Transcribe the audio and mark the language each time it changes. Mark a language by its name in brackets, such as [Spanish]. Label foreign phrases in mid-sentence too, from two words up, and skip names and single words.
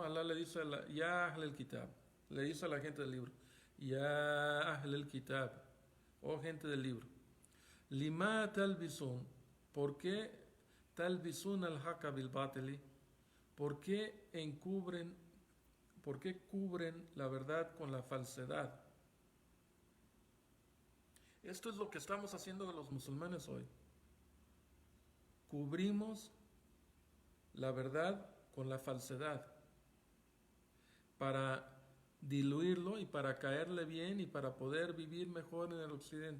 [Spanish] Allah le dice, [Arabic] يا أهل الكتاب, [Spanish] le dice a la gente del libro, [Arabic] يا أهل الكتاب, [Spanish] oh gente del libro, [Arabic] لم تلبسون, [Spanish] ¿por qué [Arabic] تلبسون الحق بالباطل? [Spanish] ¿Por qué cubren la verdad con la falsedad? Esto es lo que estamos haciendo de los musulmanes hoy. Cubrimos la verdad con la falsedad para diluirlo y para caerle bien y para poder vivir mejor en el occidente.